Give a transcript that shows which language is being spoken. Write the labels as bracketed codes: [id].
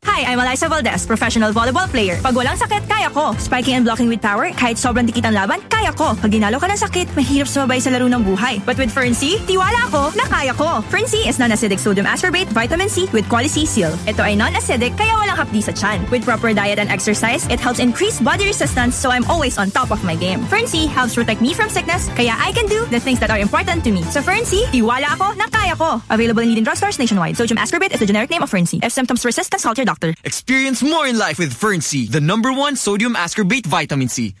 [en] Hi, I'm Eliza Valdez, professional volleyball player. [tl] Pag walang sakit, kaya ko. [en] Spiking and blocking with power, [tl] kahit sobrang dikit ang laban, kaya ko. Pag ginalo ka ng sakit, mahirap sumabay sa laro ng buhay. [en] But with Fernsy, [tl] tiwala ako na kaya ko. [en] Fernsy is non-acidic sodium ascorbate vitamin C with QualiSeal. [tl] Ito ay non-acidic, kaya walang kapdi sa chan. [en] With proper diet and exercise, it helps increase body resistance so I'm always on top of my game. Fernsy helps protect me from sickness, kaya I can do the things that are important to me. So Fernsy, [tl] tiwala ako na kaya ko. [en] Available in leading drugstores nationwide. Sodium ascorbate is the generic name of Fernsy. If symptoms persist, consult your doctor. Experience more in life with Fernsy, the number one sodium ascorbate vitamin C.